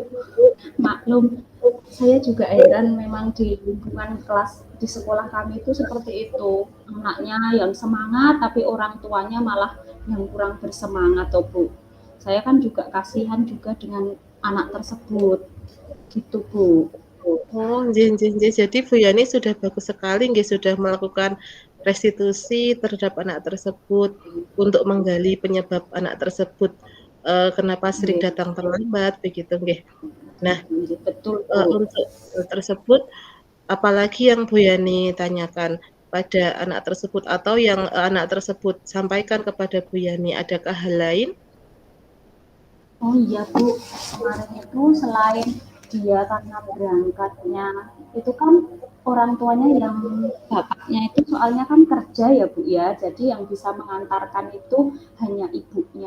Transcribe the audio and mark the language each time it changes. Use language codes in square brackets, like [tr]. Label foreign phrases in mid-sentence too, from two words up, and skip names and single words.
[id] Maklum, saya juga heran memang di lingkungan kelas di sekolah kami itu seperti itu. Anaknya yang semangat tapi orang tuanya malah yang kurang bersemangat toh Bu. Saya kan juga kasihan juga dengan anak tersebut. Gitu Bu. [jv] Oh, nggih nggih nggih. [id] Jadi Bu Yani sudah bagus sekali nggih, sudah melakukan restitusi terhadap anak tersebut untuk menggali penyebab anak tersebut, kenapa sering Nggih, datang terlambat begitu nggih. Nah, nggih, betul Bu. untuk hal tersebut apalagi yang Bu Yani tanyakan pada anak tersebut atau yang, anak tersebut sampaikan kepada Bu Yani, adakah hal lain? Oh iya Bu, kemarin itu selain dia karena berangkatnya itu kan orang tuanya yang bapaknya itu soalnya kan kerja ya Bu ya, jadi yang bisa mengantarkan itu hanya ibunya.